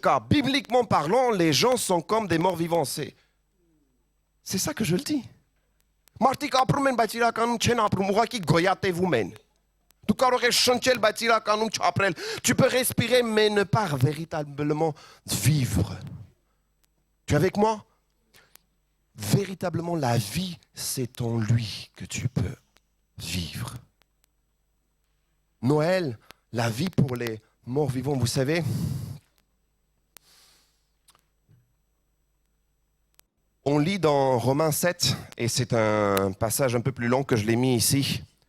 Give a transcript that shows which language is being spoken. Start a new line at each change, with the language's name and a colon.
French: Bibliquement parlant, les gens sont comme des morts vivants. C'est ça que je le dis.
Armenian: Մարդիկ ապրում են, բայց իրականում չեն ապրում, ուղղակի գոյատևում են։ Դու կարող ես շնչել, բայց իրականում չապրել։
French: Tu peux respirer, mais ne pas véritablement vivre. Tu es avec moi? Véritablement, la vie, c'est en lui que tu peux vivre. Noël, la vie pour les morts vivants, vous savez, on lit dans Romains 7, et c'est un passage un peu plus long que je l'ai mis ici.